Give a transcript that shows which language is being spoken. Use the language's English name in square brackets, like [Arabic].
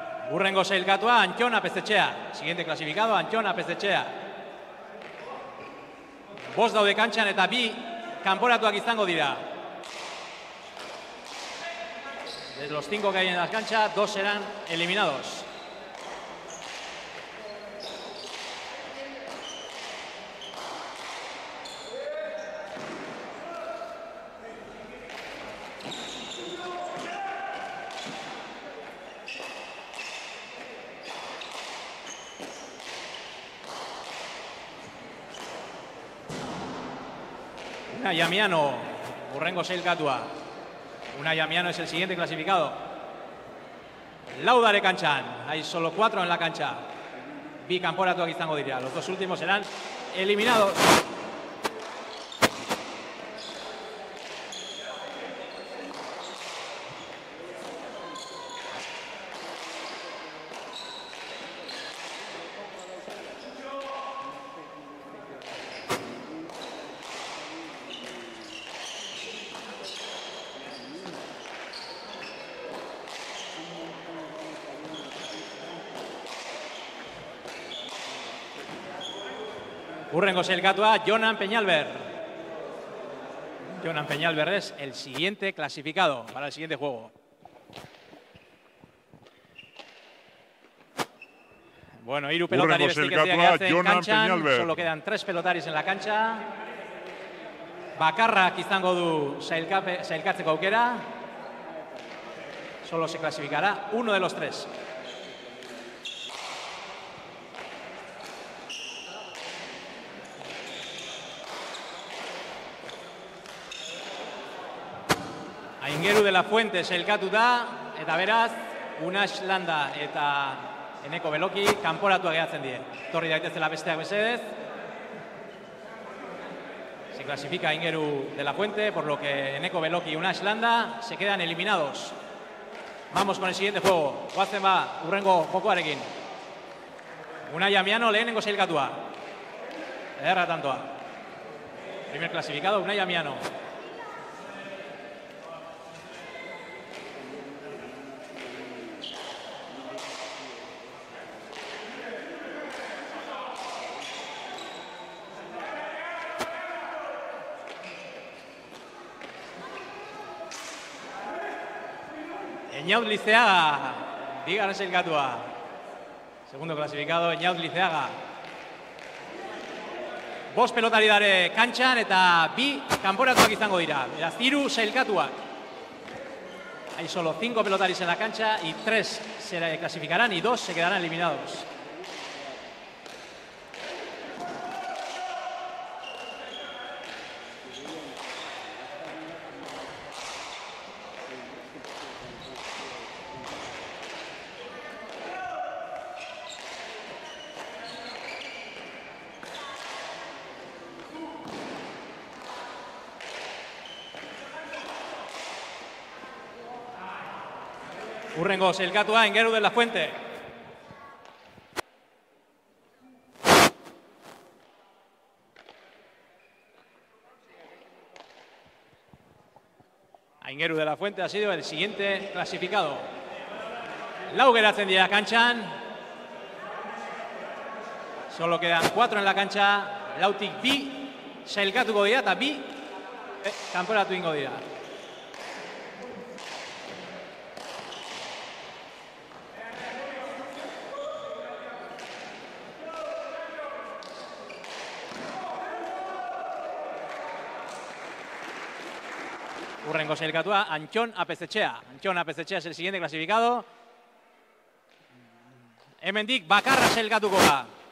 [Basque] Urrengo sailkatua, Antxon Apezetxea. [Spanish] Siguiente clasificado, Antxon Apezetxea. [Basque] Bost daude kantxan eta bi kanporatuak izango dira. [Spanish] De los 5 que hay en la cancha, 2 serán eliminados. [Basque] Unai Amiano, urrengo sailkatua. [Spanish] Unai Amiano es el siguiente clasificado. [Basque] Laudare kanchan, [Spanish] hay solo 4 en la cancha. [Basque] Bi kanporatuak izango dira, [Spanish] los 2 últimos serán eliminados. [Basque] Urrengo sailkatua, Jonan Peñalver. [Spanish] Jonan Peñalver es el siguiente clasificado para el siguiente juego. [Basque] Bueno, hiru pelotari besterik ez dira gehatzen kantxan, [Spanish] solo quedan 3 pelotaris en la cancha. [Basque] Bakarrak izango du sailkatzeko aukera. [Spanish] Solo se clasificará uno de los 3. [Basque] Aingeru de la Fuente sailkatuta, eta beraz, Unax Landa eta Eneko Beloki kanporatuak gehatzen die. Torri daitezela besteak mesedez. [Spanish] Se clasifica Aingeru de la Fuente, por lo que Eneko Beloki y Unax Landa se quedan eliminados. Vamos con el siguiente juego. [Basque] Guazen ba, urrengo jokoarekin. Unai Amiano lehenengo sailkatua. Ederra tantoa. [Spanish] Primer clasificado, Unai Amiano. [Basque] Eñaut Liceaga, bigarren sailkatua. [Spanish] Segundo clasificado, [Basque] Eñaut Liceaga. Bost pelotari dare kantxan eta bi kanporatuak izango dira. Beraz, 3 sailkatuak. [Spanish] Hay solo 5 pelotaris en la cancha y 3 se clasificarán y 2 se quedarán eliminados. [Basque] Urrengo sailkatua, Aingeru de la Fuente. [Spanish] Aingeru de la Fuente ha sido el siguiente clasificado. [Basque] Lau geratzen dira kantxan. [Spanish] Solo quedan 4 en la cancha. [Basque] Lautik bi sailkatuko dira eta bi kanporatu ingo dira. Urrengo sailkatua, Antxon Apezetxea. [Spanish] Antxon Apezetxea es el siguiente clasificado. [Basque] Hemendik bakarra sailkatuko da.